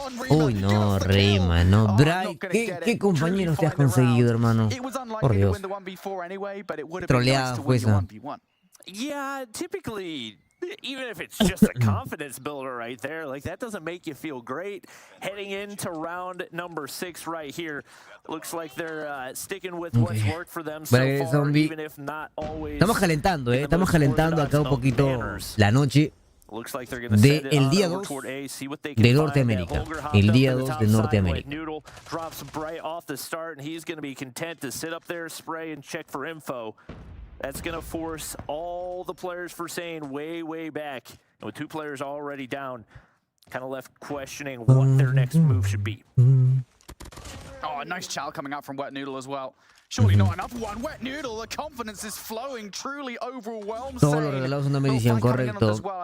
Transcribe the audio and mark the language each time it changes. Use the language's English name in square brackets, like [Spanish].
[Spanish] Uy, no, Rima, no. Bry, ¿qué compañeros te has conseguido, hermano? Por Dios. Troleada fue esa. [English] Yeah, typically, even if it's just a confidence builder right there, like that doesn't make you feel great. Heading into round number 6 right here, looks like they're sticking with what's worked for them so far, even if not always. [Spanish] Estamos calentando acá un poquito la noche del día 2 de Norteamérica. El día 2 de Norteamérica. [English] Drops Bright off the start, and he's going to be content to sit up there, spray, and check for info. That's going to force all the players for Sane way, way back. And with 2 players already down, kind of left questioning what their next move should be. Oh, a nice chow coming out from Wet Noodle as well. Surely not enough. One wet noodle. The confidence is flowing. Truly overwhelmed. [Spanish] Todos los regalados una medición, correcto.